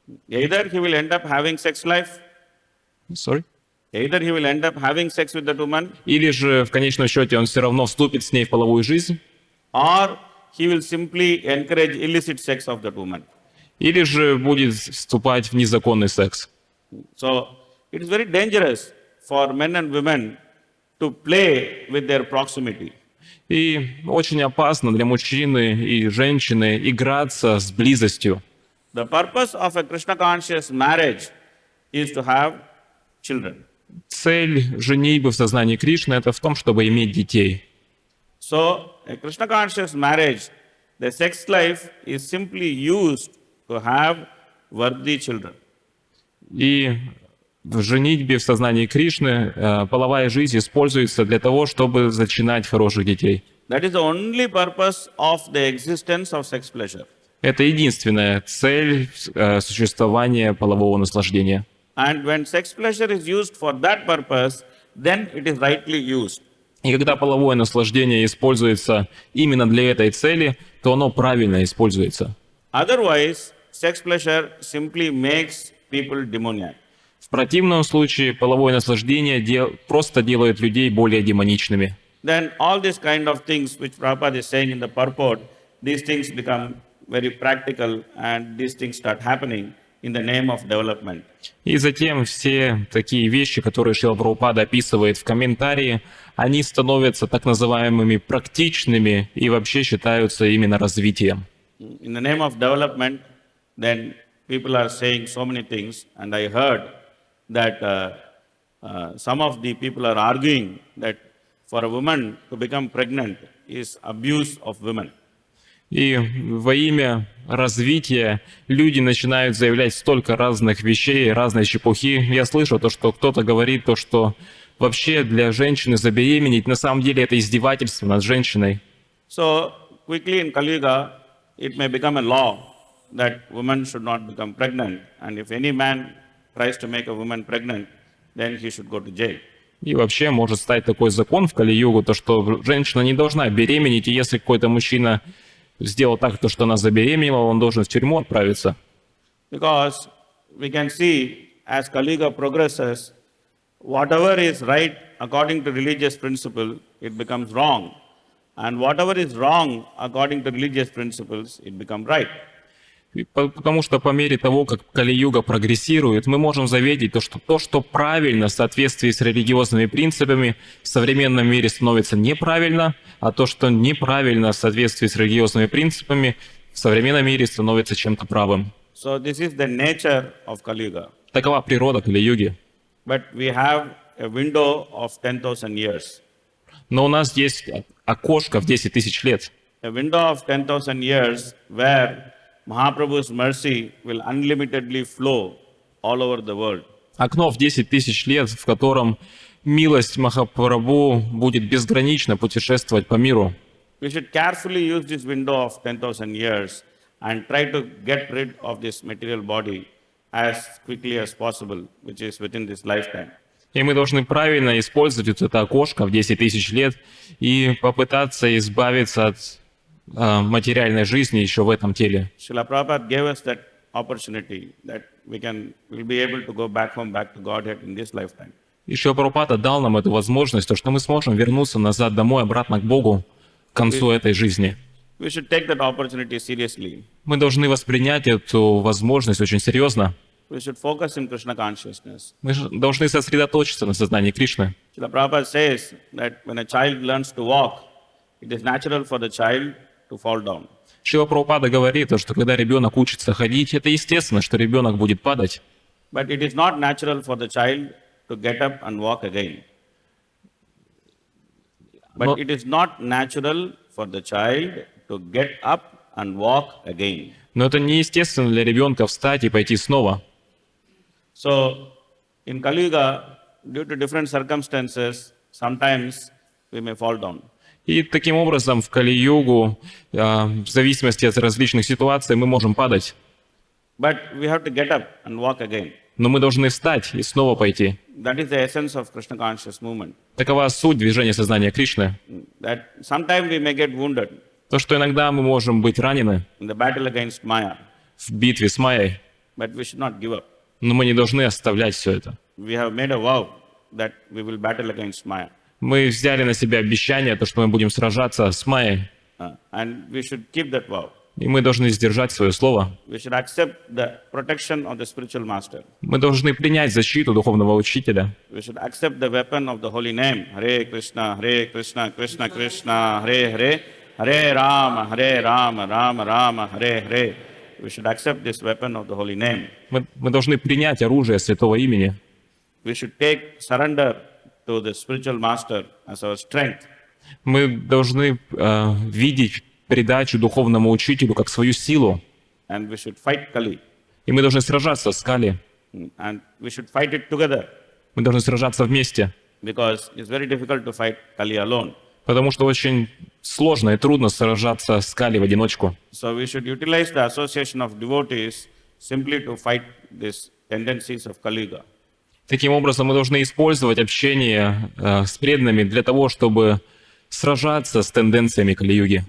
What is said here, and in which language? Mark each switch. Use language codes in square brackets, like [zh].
[en] Either he will end up having sex life, Sorry? either he will end up having sex with that woman, [ru] Или же в конечном счете он все равно вступит с ней в половую жизнь, [en] or he will simply encourage illicit sex of that woman. [ru] или же будет вступать в незаконный секс. [en] So it is very dangerous for men and women to play with their proximity. [ru] И очень опасно для мужчины и женщины играться с близостью. [en] The purpose of a Krishna conscious marriage is to have children. [ru] Цель женитьбы в сознании Кришны – это в том, чтобы иметь детей. [en] So a Krishna conscious marriage, the sex life is simply used to have worthy children. [ru] И в женитьбе в сознании Кришны половая жизнь используется для того, чтобы зачинать хороших детей. [en] That is the only purpose of the existence of sex pleasure. [ru] Это единственная цель существования полового наслаждения. [en] And when sex pleasure is used for that purpose, then it is rightly used. [ru] И когда половое наслаждение используется именно для этой цели, то оно правильно используется. [en] Otherwise, sex pleasure simply makes people demoniac. [ru] В противном случае половое наслаждение просто делает людей более демоничными. [en] Then all these kind of things which Prabhupada is saying in the purport, these things become very practical and these things start happening in the name of development. [ru] И затем все такие вещи, которые Шрила Прабхупада описывает в комментарии, они становятся так называемыми практичными и вообще считаются именно развитием. [en] In the name of development, then people are saying so many things, and I heard that some of the people are arguing that for a woman to become pregnant is abuse of women. [ru] И во имя развития люди начинают заявлять столько разных вещей, разной чепухи. Я слышу то, что кто-то говорит, то, что вообще для женщины забеременеть, на самом деле это издевательство над женщиной. [en] So quickly in Kali Yuga, it may become a law that women should not become pregnant, and if any man tries to make a woman pregnant, then he should go to jail. [ru] И вообще может стать такой закон в Кали-югу, то что женщина не должна беременеть, и если какой-то мужчина сделал так, то что она забеременела, он должен в тюрьму отправиться. [en] Because we can see as Kali Yuga progresses, whatever is right according to religious principle, it becomes wrong. And whatever is wrong according to religious principles, it becomes right. [ru] Потому что по мере того, как Кали-юга прогрессирует, мы можем заметить то, что правильно в соответствии с религиозными принципами, в современном мире становится неправильно, а то, что неправильно в соответствии с религиозными принципами, в современном мире становится чем-то правым. [en] So this is the nature of Kali Yuga. [ru] Такова природа Кали-юги. [en] But we have a window of 10,000 years. [ru] Но у нас есть окошко в 10 тысяч лет. [en] A window of 10,000 years where Mahaprabhu's mercy will unlimitedly flow all over the world. [ru] Окно в 10 тысяч лет, в котором милость Махапрабху будет безгранично путешествовать по миру. [en] We should carefully use this window of 10,000 years and try to get rid of this material body as quickly as possible, which is within this lifetime. [ru] И мы должны правильно использовать это окошко в 10 тысяч лет и попытаться избавиться от материальной жизни еще в этом теле. [en] Srila Prabhupada gave us that opportunity that we'll be able to go back home, back to Godhead in this lifetime. [ru] И Шрила Прабхупада дал нам эту возможность, то, что мы сможем вернуться назад домой, обратно к Богу к концу этой жизни. [en] We should take that opportunity seriously. [ru] Мы должны воспринять эту возможность очень серьезно. [en] We should focus in Krishna consciousness. [ru] Мы должны сосредоточиться на сознании Кришны. [en] Srila Prabhupada says that when a child learns to walk, it is natural for the child to fall down. [ru] Шрила Прабхупада говорит, что когда ребенок учится ходить, это естественно, что ребенок будет падать. [en] But it is not natural for the child to get up and walk again. But it is not natural for the child to get up and walk again. [ru] Но это неестественно для ребенка встать и пойти снова. [en] So, in Kali Yuga, due to different circumstances, sometimes we may fall down. [ru] И таким образом в Кали-югу, в зависимости от различных ситуаций, мы можем падать. [en] But we have to get up and walk again. [ru] Но мы должны встать и снова пойти. [en] That is the essence of Krishna conscious movement. [ru] Такова суть движения сознания Кришны. [en] That sometimes we may get wounded [ru] То, что иногда мы можем быть ранены [en] in the battle against Maya, [ru] в битве с Майей, [en] but we should not give up. [ru] но мы не должны оставлять все это. [en] We have made a vow that we will battle against Maya. [ru] Мы взяли на себя обещание, то, что мы будем сражаться с Майей, [en] And we should keep that vow. [ru] и мы должны сдержать свое слово. [en] We should accept the protection of the spiritual master. [ru] Мы должны принять защиту духовного учителя. [en] We should accept the weapon of the holy name. Hare Krishna, Krishna Krishna, Hare Hare, Hare Rama, Rama Rama, Hare Hare. We should accept this weapon of the holy name. [ru] Мы должны принять оружие святого имени. [en] We should surrender to the spiritual master as our strength. [ru] Мы должны видеть передачу духовному учителю как свою силу. [en] And we should fight Kali. [ru] И мы должны сражаться с Кали. [en] And we should fight it together. [ru] Мы должны сражаться вместе. [en] Because it's very difficult to fight Kali alone. [ru] Потому что очень сложно и трудно сражаться с Кали в одиночку. [en] So we should utilize the association of devotees simply to fight these tendencies of Kali Yuga. [ru] Таким образом, мы должны использовать общение с преданными для того, чтобы сражаться с тенденциями Кали-юги.